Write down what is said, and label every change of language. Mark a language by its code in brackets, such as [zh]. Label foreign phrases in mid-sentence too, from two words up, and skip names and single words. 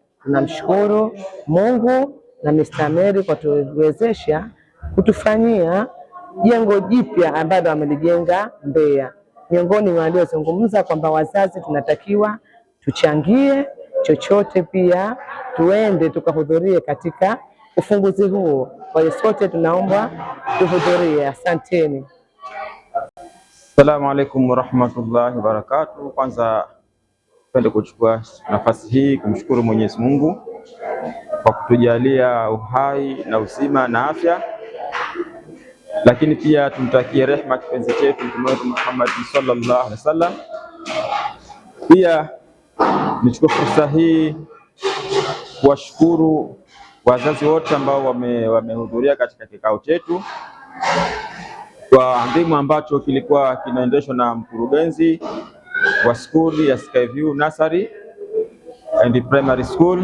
[sw] Tunamshukuru Mungu na Mr. Ameri kwa kutuwezesha kutufanyia jengo jipya ambalo amelijenga Mbeya. Miongoni mwa waliozungumza kwamba wazazi tunatakiwa tuchangie chochote, pia tuende tukahudhurie katika ufunguzi huo. Kwa hiyo sote tunaomba tuhudhurie. Asanteni. [ar] السلام عليكم ورحمة الله وبركاته. [sw] Kwanza napenda kuchukua nafasi hii kumshukuru Mwenyezi Mungu kwa kutujalia uhai na uzima na afya, lakini pia tumtakie rehema kipenzi chetu Mtume wetu Muhammad [ar] صلى الله عليه وسلم. [sw] Pia nichukue fursa hii kuwashukuru wazazi wote ambao wamehudhuria katika kikao chetu kwa adhimu ambacho kilikuwa kinaendeshwa na mkurugenzi wa skuli ya Skyview Nursery and Primary School.